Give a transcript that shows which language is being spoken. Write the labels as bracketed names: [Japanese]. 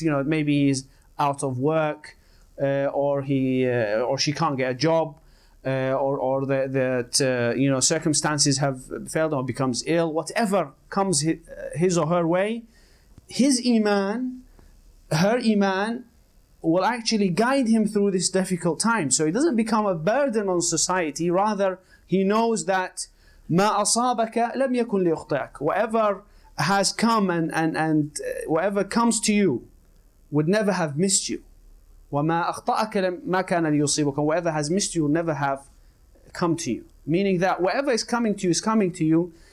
[English] If maybe he's out of work, or she can't get a job, or that circumstances have failed, or becomes ill. Whatever comes his or her way, his Iman, her Iman, will actually guide him through this difficult time. So he doesn't become a burden on society. Rather, he knows that [Arabic] ما أصابك لم يكن ليخطئك. [English] Whatever has come and whatever comes to you would never have missed you. [Arabic] وما أخطأك ما كان ليصيبك. [English] Whatever has missed you will never have come to you. Meaning that whatever is coming to you is coming to you.